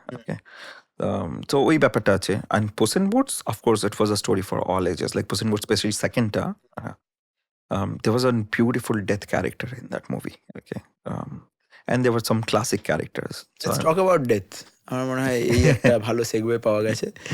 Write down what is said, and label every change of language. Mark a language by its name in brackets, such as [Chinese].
[English] Okay, so [Bangla] ওই ব্যাপারটা আছে। [English] and Puss in Boots, of course it was a story for all ages, like Puss in Boots especially secondটা, there was a beautiful death character in that movie. Okay, and there were some classic characters. Let's talk about death. [Bangla] আমার মনে হয় এই একটা ভালো Segway পাওয়া গেছে।